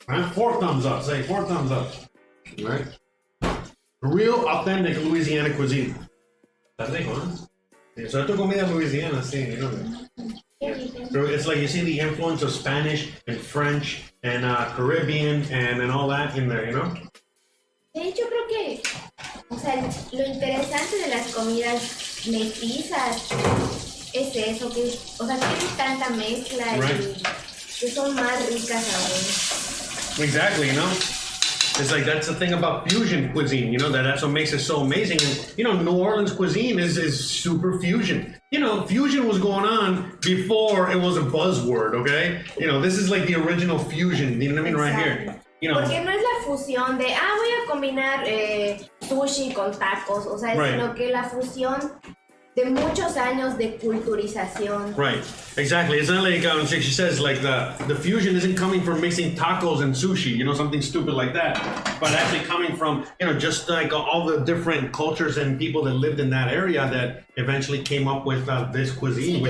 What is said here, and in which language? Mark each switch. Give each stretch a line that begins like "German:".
English: Right? 4 thumbs up. Say 4 thumbs up. All right? Real authentic Louisiana cuisine. That's it, huh?
Spanish: So esto comida Louisiana, sí,
English: you know. So it's like you see the influence of Spanish and French and Caribbean and all that in there, you know?
Spanish: De hecho, creo que, o sea, lo interesante de las comidas mestizas es eso, que, o sea, tienen tanta mezcla y que son más ricas aún.
English: Exactly, you know? It's like, that's the thing about fusion cuisine, you know, that's what makes it so amazing. And, you know, New Orleans cuisine is super fusion. You know, fusion was going on before it was a buzzword, okay? You know, this is like the original fusion, you know what I mean, right here. You know,
Spanish: porque no es la fusión de, voy a combinar sushi con tacos, o sea, sino que la fusión de muchos años de culturización.
English: Right, exactly. It's not like she says, like the fusion isn't coming from mixing tacos and sushi, you know, something stupid like that, but actually coming from, you know, just like all the different cultures and people that lived in that area that eventually came up with this cuisine,